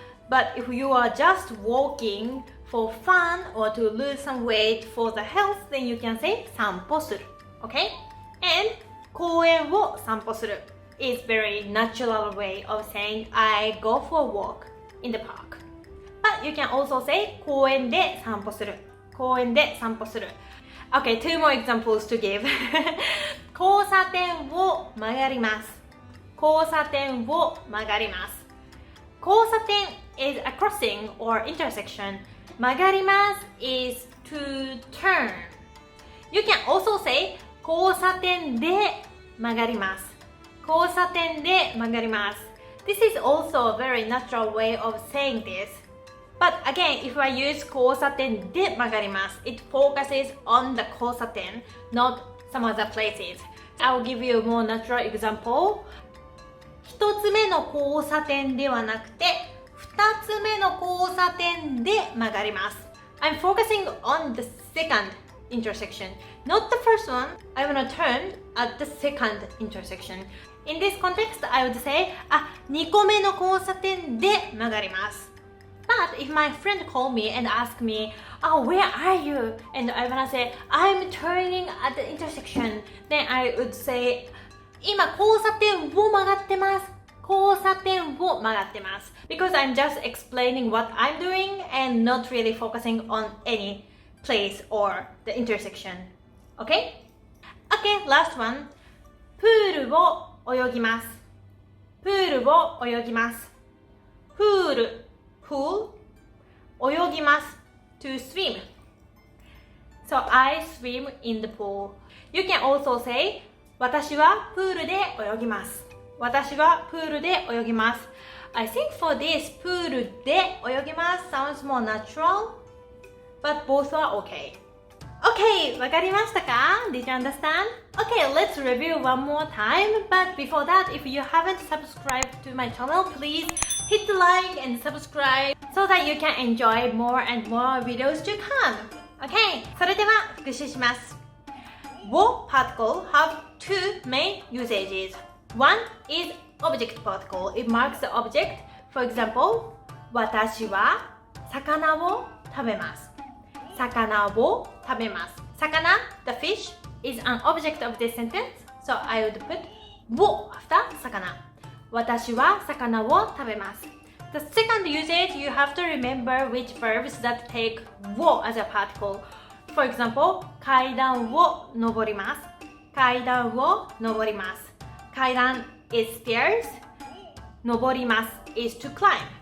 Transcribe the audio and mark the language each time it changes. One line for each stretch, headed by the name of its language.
English: But if you are just walking for fun or to lose some weight for the health, then you can say 散歩する Okay? And
Japanese: 公園を散歩する
English: is very natural way of saying I go for a walk in the park. But you can also say
Japanese: 公園で散歩する公園で散歩する
English: Okay, 2 more examples to give
Japanese: 交差点を曲がります交差点を曲がります交差点
English: is a crossing or intersection 曲がります is to turn.
Japanese: You can also say 交差点で曲がります。交差点で曲がります。
English: This is also a very natural way of saying this. But again, if I use
Japanese: 交差点で曲がります
English: it focuses on the 交差点 not some other places. I will give you a more natural example.
Japanese: 一つ目の交差点ではなくて2つ目の交差点で曲がります
English: I'm focusing on the second intersection not the first one I want to turn at the second intersection In this context, I would say
Japanese: 2個目の交差点で曲がります
English: But if my friend call me and ask me, oh, where are you? And I wanna say, I'm turning at the intersection. Then I would say,
Japanese: 今交差点を曲がってます。交差点を曲がってます。
English: Because I'm just explaining what I'm doing and not really focusing on any place or the intersection. Okay? Okay, last one.
Japanese: プールを泳ぎます。プールを泳ぎます。
English: プール pool 泳ぎます to swim. So I swim in the pool. You can also say
Japanese: 私はプールで泳ぎます。私はプールで泳ぎます。
English: I think for this
Japanese: プールで泳ぎます
English: sounds more natural, but both are okay. Okay,
Japanese: わかりましたか?
English: Did you understand? Okay, let's review one more time. But before that, if you haven't subscribed to my channel, please hit the like and subscribe so that you can enjoy more and more videos to come. Okay,
Japanese: それでは復習します。
English: wo particle have two main usages. One is object particle. It marks the object. For example,
Japanese: 私は魚を食べます。魚を食べます。
English: 魚 the fish, is an object of this sentence. So I would put を after 魚。
Japanese: 私は魚を食べます。
English: The second usage, you have to remember which verbs that take を as a particle. For example,
Japanese: 階段を登ります。階段を登ります。
English: 階段 is stairs. 登ります is to climb.